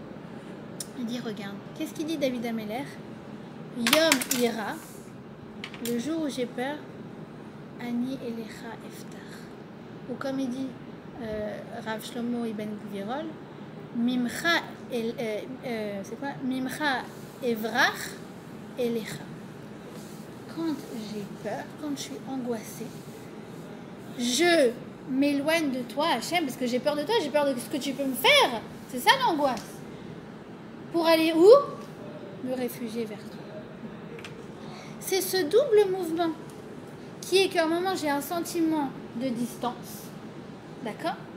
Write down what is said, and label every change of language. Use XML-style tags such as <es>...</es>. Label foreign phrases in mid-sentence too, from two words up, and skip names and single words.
<fr>Il dit, regarde, qu'est-ce qu'il dit David Ameller?</fr> <he>יום אירא,</he> <fr>le jour où j'ai peur,</fr> <he>אני אליך אבטח.</he> <fr>Ou comme il dit Rav Shlomo Ibn Gvirol, Mimcha c'est quoi?</fr> <he>ממך אברח אליך.</he> <fr>Quand j'ai peur, quand je suis angoissée, je m'éloigne de toi, Hachem, parce que j'ai peur de toi, j'ai peur de ce que tu peux me faire. C'est ça l'angoisse. Pour aller où? Me réfugier vers toi. C'est ce double mouvement qui est qu'à un moment j'ai un sentiment de distance, d'accord?</fr>